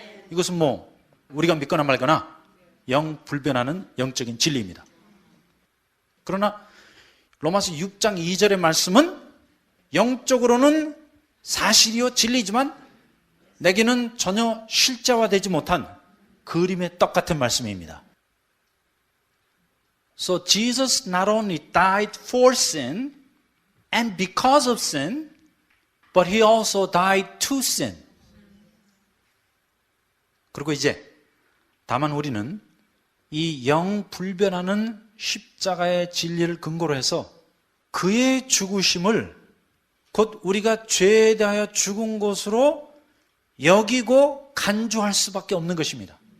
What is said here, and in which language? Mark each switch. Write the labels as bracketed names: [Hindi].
[Korean] 이것은 뭐 우리가 믿거나 말거나 영불변하는 영적인 진리입니다. 그러나 로마서 6장 2절의 말씀은 영적으로는 사실이요 진리지만 내게는 전혀 실제화되지 못한 그림의 떡 같은 말씀입니다. [English] So Jesus not only died for sin and because of sin, but he also died to sin. [Korean] 그리고 이제 다만 우리는 이 영불변하는 십자가의 진리를 근거로 해서 그의 죽으심을 곧 우리가 죄에 대하여 죽은 것으로 여기고 간주할 수밖에 없는 것입니다.